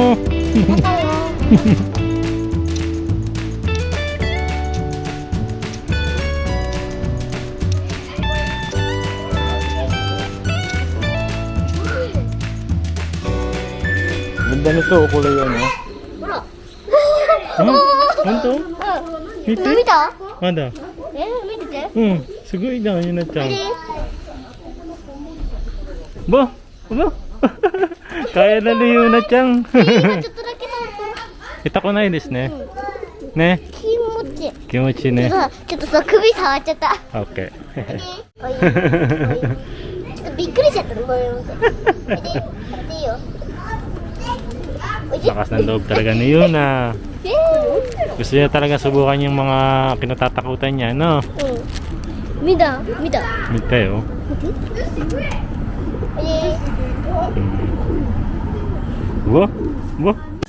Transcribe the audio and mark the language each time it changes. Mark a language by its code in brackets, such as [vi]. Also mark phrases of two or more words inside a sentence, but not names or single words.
[tl] Ganda nito, kulay yan, oh. [ja] ほら本当？見て。見たまだ。見ててうん、すごいな、ゆなちゃん。見て [tl] ば kaya na ni Yunaちゃん。 [ja] 今ちょっとだけ触った痛くないですね。ね、気持ちいい気持ちいいね。ちょっとさ首触っちゃったオッケー。おいちょっとびっくりしちゃったのこれ見て見ていいよおいしい [tl] Lakas ng loob talaga ni Yuna. Gusto niya talaga subukan yung mga kinatatakutan niya, no? [ja] うん見た見たよ。おいしいうわうわ